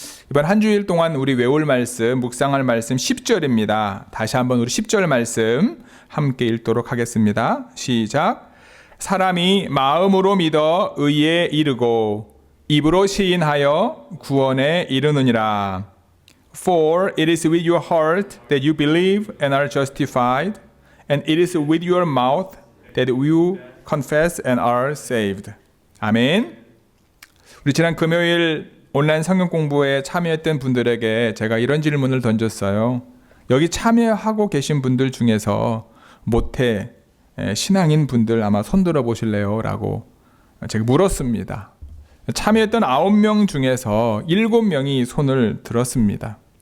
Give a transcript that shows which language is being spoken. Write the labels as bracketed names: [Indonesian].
[Korean] 이번 한 주일 동안 우리 외울 말씀, 묵상할 말씀 10절입니다. 다시 한번 우리 10절 말씀 함께 읽도록 하겠습니다. 시작. 사람이 마음으로 믿어 의에 이르고 입으로 시인하여 구원에 이르느니라. [English] For it is with your heart that you believe and are justified, and it is with your mouth that you confess and are saved. [Korean] 아멘. 우리 지난 금요일 온라인 성경 공부에 참여했던 분들에게 제가 이런 질문을 던졌어요. 여기 참여하고 계신 분들 중에서 모태 신앙인 분들 아마 손 들어 보실래요? 라고 제가 물었습니다. 참여했던 9명 중에서 7명이 손을 들었습니다.